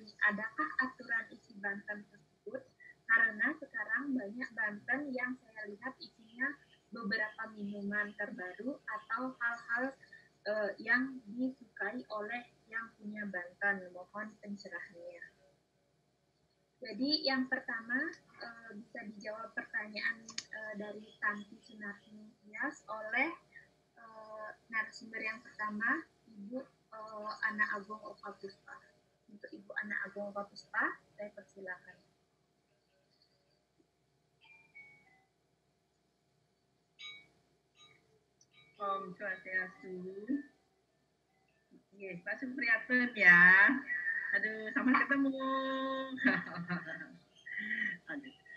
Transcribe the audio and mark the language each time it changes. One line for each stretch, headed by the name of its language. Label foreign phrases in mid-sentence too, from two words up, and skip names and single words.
Indonesian: Adakah aturan isi Banten tersebut? Karena sekarang banyak Banten yang saya lihat isinya beberapa minuman terbaru atau hal-hal yang disukai oleh yang punya Banten. Mohon pencerahannya. Jadi yang pertama bisa dijawab pertanyaan dari Tanti Sunarti Tias oleh narasumber yang pertama, Ibu Ana Agung Oka Puspa. Untuk Ibu Ana Agung Oka Puspa, saya persilakan.
Balinese: Om Swastiastu.
Indonesian: Yes, Pak Supriyatun ya. Aduh, sampai ketemu. Aduh.